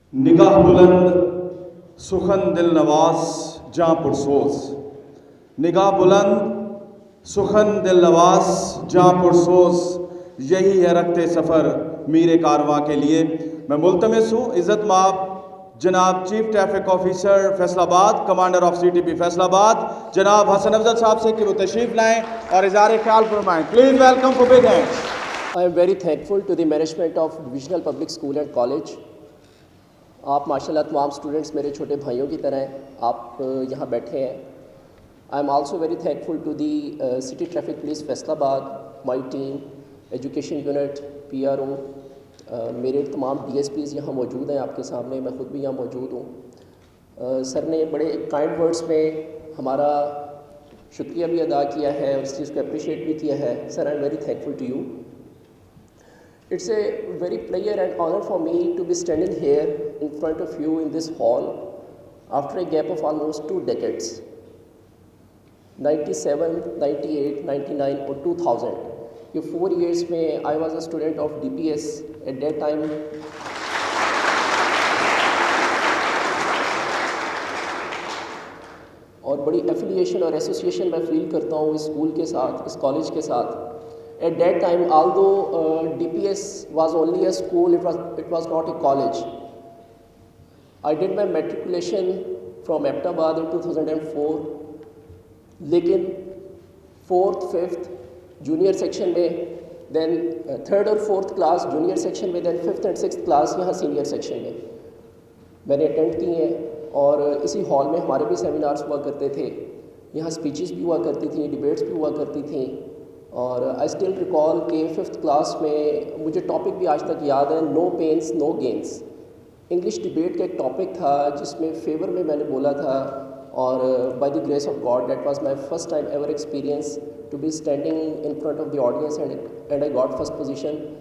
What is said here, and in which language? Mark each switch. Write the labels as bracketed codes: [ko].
[ur] نگاہ بلند سخن دل نواز جاں پرسوز، نگاہ بلند سخن دل نواز جاں پرسوز، یہی ہے رکھتے سفر میرے کارواں کے لیے. میں ملتمس ہوں عزت مآب جناب چیف ٹریفک آفیسر فیصل آباد، commander of C T P Faisal آباد جناب حسن افضل صاحب سے کہ وہ تشریف لائیں اور اظہار خیال فرمائیں. [en] Please welcome for big hands. I am very thankful to the management of Divisional Public School and College. [ur] آپ ماشاء اللہ تمام اسٹوڈنٹس میرے چھوٹے بھائیوں کی طرح ہیں، آپ یہاں بیٹھے ہیں. [en] I am also very thankful to the City Traffic Police [ur] Faisal آباد, [en] my team, [ur] education unit, PRO, میرے تمام DSPs یہاں موجود ہیں آپ کے سامنے, میں خود بھی یہاں موجود ہوں. سر نے بڑے کائنڈ ورڈز میں ہمارا شکریہ بھی ادا کیا ہے اور اس چیز کو اپریشیٹ بھی کیا ہے. [en] Sir I am very thankful to you. It's a very pleasure and honor for me to be standing here in front of you in this hall after a gap of almost 2 decades, 97, 98, 99 or 2000. [ur] یہ 4 years میں [en] I was a student of DPS at that time. [ur] اور بڑی affiliation اور association میں فیل کرتا ہوں اس school کے ساتھ, اس کالج کے ساتھ. [en] At that time, although DPS was only a school, it was not a college. I did my matriculation from Ahmedabad in 2004. [ur] لیکن [en] 4th, 5th junior section میں, then 3rd اور 4th class junior section میں, then 5th and 6th class یہاں senior section [ur] میں میں نے attend کی ہیں. اور اسی ہال میں ہمارے بھی سیمینارز ہوا کرتے تھے, یہاں اسپیچز بھی ہوا کرتی تھیں, ڈیبیٹس بھی ہوا کرتی تھیں. اور [en] I still recall [ur] کہ 5th کلاس میں مجھے ٹاپک بھی آج تک یاد ہے, [en] No pains no gains. [ur] انگلش ڈبیٹ کا ایک ٹاپک تھا جس میں فیور میں میں نے بولا تھا, [en] اور by the grace of God that was my first time ever experience to be standing in front of the audience and I got first position.